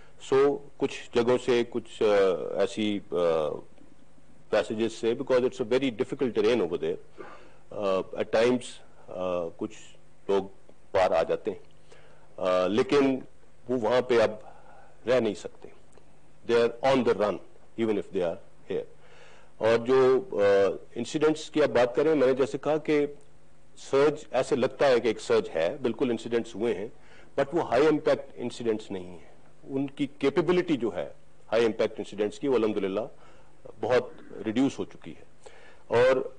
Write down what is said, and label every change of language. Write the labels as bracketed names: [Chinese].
[Urdu] سو کچھ جگہوں سے کچھ ایسی پیسیجز سے، [English] because it's a very difficult train over there, [Urdu] at Times کچھ لوگ پار آ جاتے ہیں لیکن وہ وہاں پہ اب رہ نہیں سکتے. [English] They are on the run even if they are here. [Urdu] اور جو انسیڈنٹس کی آپ بات کریں، میں نے جیسے کہا کہ سرج ایسے لگتا ہے کہ ایک سرج ہے، بالکل انسیڈنٹس ہوئے ہیں، بٹ وہ ہائی امپیکٹ انسیڈنٹس نہیں ہیں. ان کی کیپیبلٹی جو ہے ہائی امپیکٹ انسیڈنٹس کی وہ الحمدللہ بہت ریڈیوس ہو چکی ہے. اور